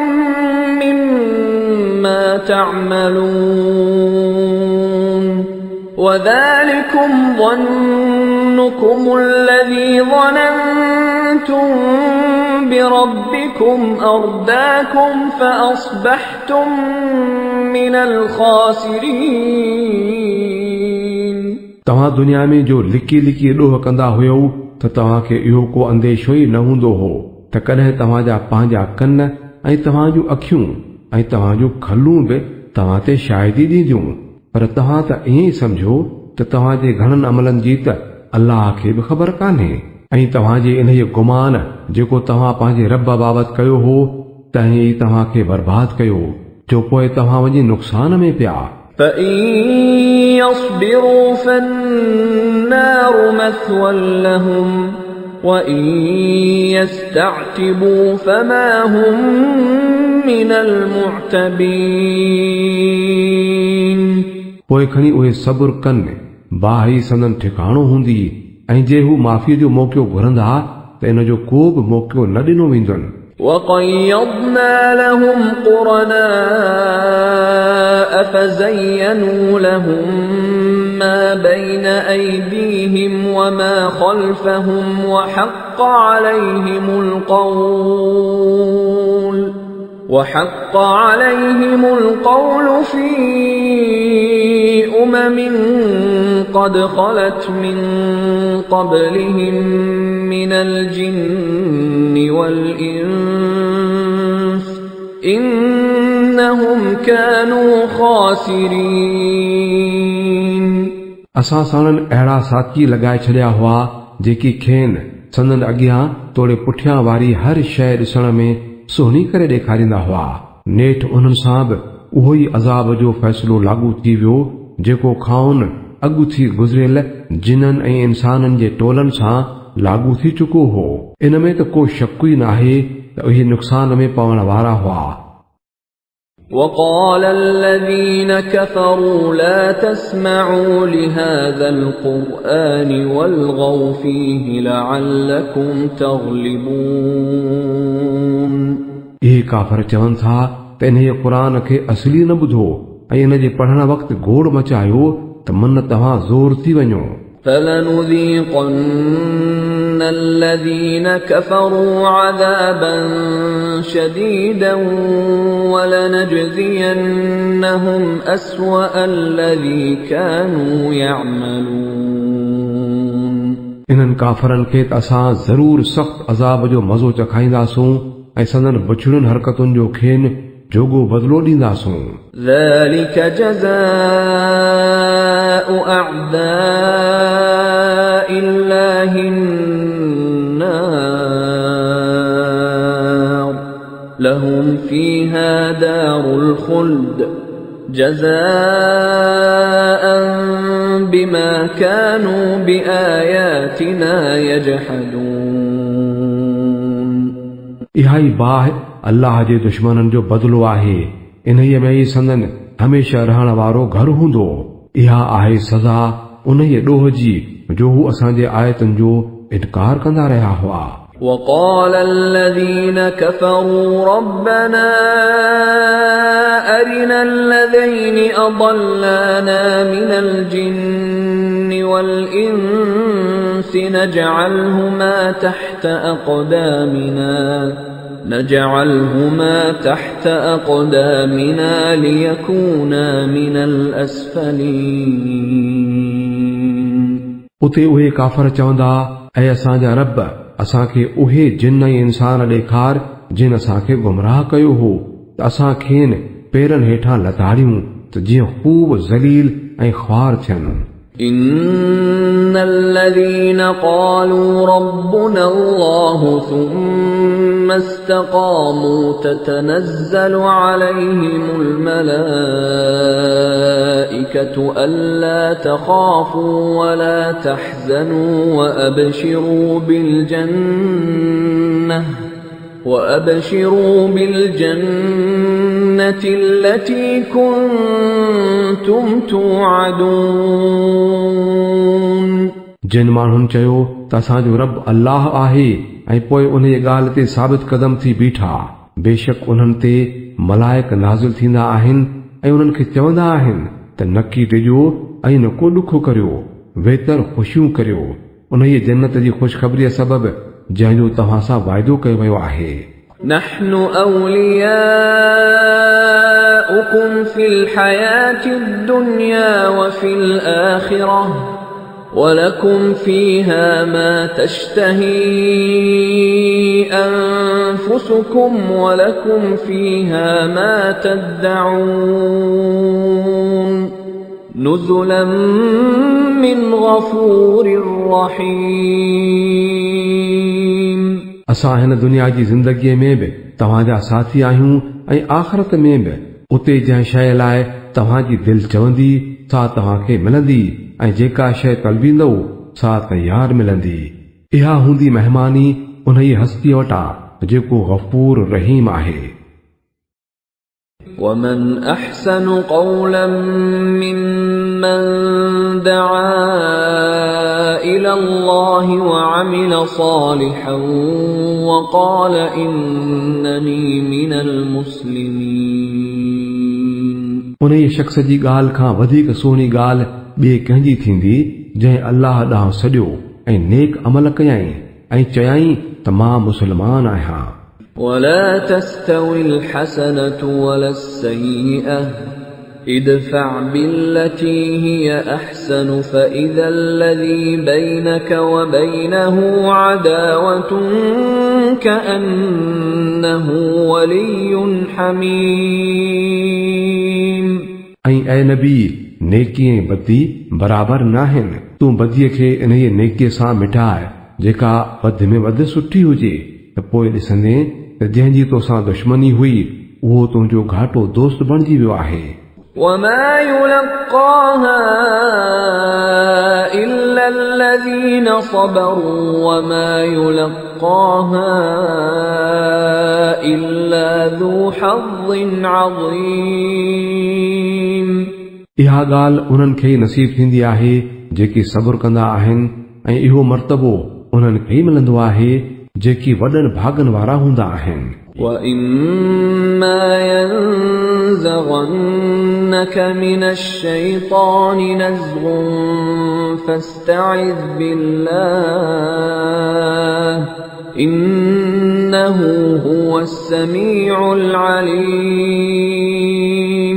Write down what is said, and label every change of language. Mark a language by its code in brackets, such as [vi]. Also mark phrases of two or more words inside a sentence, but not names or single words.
[ar] مما تعملون وذلكم ظنكم الذي ظننتم بربكم أرداكم فأصبحتم من الخاسرين [sd] तव्हां दुनिया में जो लिकी लिकी ॾोह कंदा हुयो त तव्हांखे इहो को अंदेशो ई न हूंदो हो त कॾहिं तव्हांजा पंहिंजा कन ऐं तव्हांजूं अखियूं ऐं तव्हांजूं खलूं बि तव्हां ते शाहिदी ॾींदियूं पर तव्हां त ईअं ई सम्झो त तव्हांजे घणनि अमलनि जी त अल्लाह खे बि ख़बर कान्हे ऐं तव्हांजे इन गुमान जेको तव्हां पंहिंजे रब बाबति कयो हो तंहिं ई तव्हांखे बर्बाद कयो जो पोइ तव्हां वञी नुक़सान में पिया [ar] فإن يصبروا فالنار مثوى لهم وإن يستعتبوا فما هم من المعتبين [sd] पोइ खणी उहे सब्र कनि बाहि संदन ठिकाणो हूंदी ऐं जे हू माफ़ीअ जो मौक़ो घुरंदा त इन जो को बि मौक़ो न ॾिनो वेंदुनि [ar] وقيضنا لهم قرناء فزينوا لهم ما بين أيديهم وما خلفهم وحق عليهم القول في قد خلت من قبلهم من الجن والإنس إنهم كانوا خاسرين [sd] असां साणनि अहिड़ा साथी लॻाए छॾिया हुआ जेकी खेनि संदन अॻियां तोड़े पुठियां वारी हर शइ ॾिसण में सुहिणी करे ॾेखारींदा हुआ नेठ उन्हनि सां बि उहो ई अज़ाब जो फ़ैसिलो लागू थी वियो जेको खाउन अॻु थी गुज़रियल जिननि ऐं इंसाननि जे टोलनि सां लागू थी चुको हो इन में त को शक ई नाहे त उहे नुक़सान में पवण वारा हुआ [ar] وقال الذين كفروا لا تسمعوا لهذا القرآن والغوا فيه لعلكم تغلبون [sd] इहे काफ़र चवनि था त इन क़ुरान खे असली न ॿुधो ऐं इन जे पढ़ण वक़्तु घोड़ मचायो त मन तव्हां ज़ोर थी वञो। [ar] فلنذيقن الذين كفروا عذابا شديدا ولنجزينهم أسوأ الذي كانوا يعملون [sd] इन्हनि काफ़रनि खे त असां ज़रूर सख़्त अज़ाब जो मज़ो चखाईंदासूं ऐं संदन बुछड़ियुनि हरकतुनि जो खेनि जोगो बदिलो ॾींदासूं। [ar] ذلك جزاء أعداء الله النار لهم فيها دار الخلد جزاء بما كانوا بآياتنا يجحدون [sd] इहा ई बाहि अल्लाह जे दुश्मननि जो बदिलो आहे। इन्हीअ में ई संदन हमेशह रहण वारो घर हूंदो। इहा आहे सज़ा उन ई ॾोह जी जो हू असांजे आयतुनि जो इनकार कंदा रहिया हुआ। [ar] وقال الذين كفروا ربنا أرنا الذين أضلانا من الجن والإنس نجعلهما تحت أقدامنا ليكونا من الأسفلين [sd] उते उहे काफ़र चवंदा, ऐं असांजा रब असांखे उहे जिन ऐं इंसान ॾेखार जिन असांखे गुमराह कयो हो त असां खेनि पेरनि हेठां लताड़ियूं त जीअं ख़ूब ज़लील ऐं ख्वार थियनि। [ar] إن الذين قالوا ربنا الله ثم استقاموا تتنزل عليهم الملائكة ألا تخافوا ولا تحزنوا وأبشروا بالجنة التي كنتم توعدون [sd] जिन माण्हुनि चयो त असांजो रब अल्लाह आहे ऐं पोइ उन जी ॻाल्हि ते साबित कदम थी बीठा, बेशक उन्हनि ते मलाइक नाज़िल थींदा आहिनि ऐं उन्हनि खे चवंदा आहिनि त नकी टिजो ऐं न को ॾुख करियो, वेतर ख़ुशियूं करियो उन जी जन्नत जी ख़ुशख़बरीअ सबबि जंहिंजो तव्हां सां वाइदो कयो वियो आहे। [ar] نحن أولياؤكم في الحياة الدنيا وفي الآخرة ولكم فيها ما تشتهي أنفسكم ولكم فيها ما تدعون نزلا من غفور رحيم [sd] असां हिन दुनिया जी ज़िंदगीअ में बि तव्हांजा साथी आहियूं ऐं आख़िरत में बि उते जंहिं शइ लाइ तव्हांजी दिलि चवंदी सा तव्हांखे मिलंदी ऐं जेका शइ तलबींदव सा तयार मिलंदी। इहा हूंदी महिमानी उन जी हस्ती वटां जेको गफ़ूर रहीम आहे। [ar] ومن أحسن قولا ممن دعا إلى الله وعمل صالحا وقال إنني من المسلمين [sd] उन ई शख़्स जी ॻाल्हि खां वधीक सुहिणी ॻाल्हि ॿिए कंहिंजी थींदी जंहिं अल्लाह ॾांहुं सॼो ऐं नेक अमल कयाई ऐं चयाई त मां मुस्लमान आहियां। [ar] ولا تستوي الحسنة ولا السيئة ادفع بالتي هي أحسن فإذا الذي بينك وبينه عداوة كأنه ولي حميم [sd] ऐं ऐं नबी नेकी ऐं बदी बराबरि नाहिनि, तूं बदीअ खे इन ई नेकीअ सां मिटाए जेका वधि में वधि सुठी हुजे त पोइ ॾिसंदे त जंहिंजी तोसां दुश्मनी हुई उहो तुंहिंजो घाटो दोस्त बणिजी वियो आहे। [ar] وما يلقاها إلا الذين صبروا وما يلقاها إلا ذو حظ عظيم [sd] इहा ॻाल्हि उन्हनि खे नसीब थींदी आहे जेकी सब्र कंदा आहिनि ऐं इहो मर्तबो उन्हनि खे मिलंदो आहे जेकी वॾनि भागनि वारा हूंदा आहिनि। [ar] وَإِمَّا يَنزَغَنَّكَ مِنَ الشَّيْطَانِ نَزْغٌ فَاسْتَعِذْ بِاللَّهِ إِنَّهُ هُوَ السَّمِيعُ الْعَلِيمُ